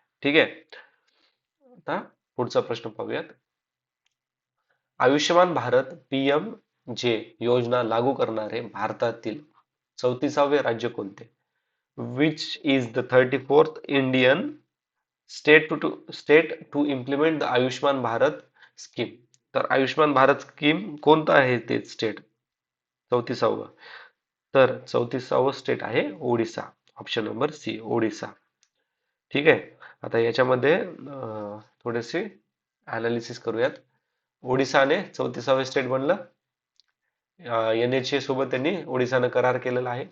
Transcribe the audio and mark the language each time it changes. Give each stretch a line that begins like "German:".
Marathi: ठीक आहे, आता पुढचा प्रश्न पाहूयात. आयुष्यमान भारत पीएम जे योजना लागू करणारे भारतातील 34वे राज्य कोणते?
English: Which is the 34th Indian state to implement the Ayushman Bharat scheme?
Marathi: तर आयुष्मान भारत स्कीम कोणतं आहे ते स्टेट? 34वा. तर 34वा स्टेट आहे Odisha. Option number C, Odisha. ठीक आहे, आता याच्यामध्ये थोडेसे अनालिसिस करूयात. ओडिसाने 34वे स्टेट बनलं. NHA सोबत त्यांनी ओडिसानं करार केलेला आहे.